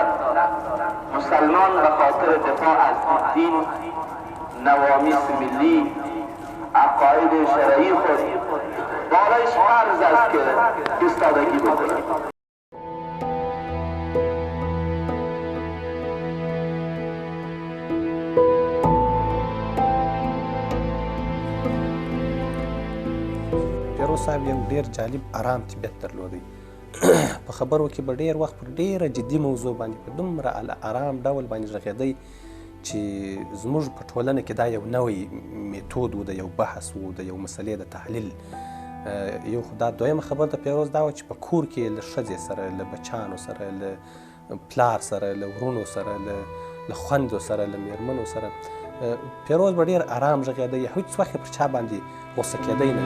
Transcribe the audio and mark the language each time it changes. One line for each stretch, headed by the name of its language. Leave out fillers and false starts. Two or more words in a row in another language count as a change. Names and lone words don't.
Persian: مسلمان به خاطر دفاع از دین، نوامیس ملی، عقاید شرعی خود بالایش فرض است که ایستادگی بکند.
Pashto: پیروز صاحب یو ډیر جالب آرام طبیعت درلودی. په خبرو کې به ډیر وخت پر ډیره جدي موضوع باندې په دومره آرام ډول باندې غږېدی چې زموږ په ټولنه کې دا یو نوی میتود و، د یو بحث و، د یو مسلې د تحلیل. یو خو دا دویمه خبر د پیروز دا و چې په کور کې له ښځې سره، له بچانو سره، له پلار سره، له ورونو سره، له خویندو سره، له میرمنو سره پیروز به ډیر آرام غږېدی، هیڅ وخت پر چا باندې غوسه کېدی نه.